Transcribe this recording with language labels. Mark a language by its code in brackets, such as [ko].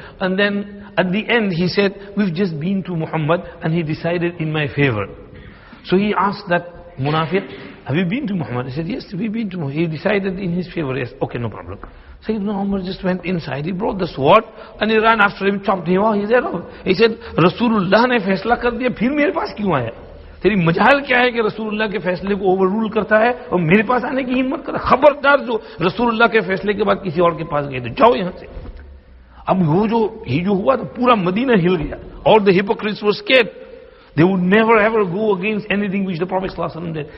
[en] And then at the end he said, we've just been to Muhammad and he decided in my favor. So he asked that Munafiq, have you been to Muhammad? He said, yes, we've been to Muhammad. He decided in his favor. Yes, okay, no problem. Sayyidina Umar just went inside, he brought the sword and he ran after him, chopped him off. He said, [hi] Rasulullah ne faisla kar diya, phir mere paas kyun aaya? तेरी मजाल क्या है कि रसूलुल्लाह के फैसले को overrule करता है और मेरे पास आने की हिम्मत कर? खबरदार जो रसूलुल्लाह के फैसले के बाद किसी और के पास गए तो जाओ यहां से. अब वो जो हुआ तो पूरा मदीना हिल गया. [en] All the hypocrites were scared. They would never ever go against anything which the Prophet ﷺ did.